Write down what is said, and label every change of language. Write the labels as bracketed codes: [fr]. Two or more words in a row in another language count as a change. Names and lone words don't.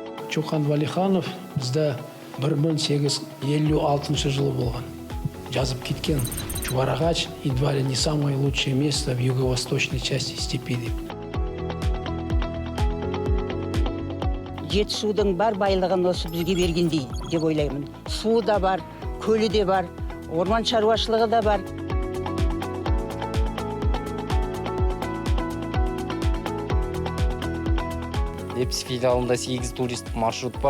[kk] Чоқан Валиханов бізді 1856 жылы болған. Жазып кеткен [ru] Чуварағач едва ли не самое лучшее место в юго-восточной части степи деп. [kk] Жетісудың бар байлығын осы бізге бергендей деп ойлаймын. Суы да бар, көлі де бар, орман шаруашылығы да бар. Лепсі филиалында 8 туристік маршрут бар.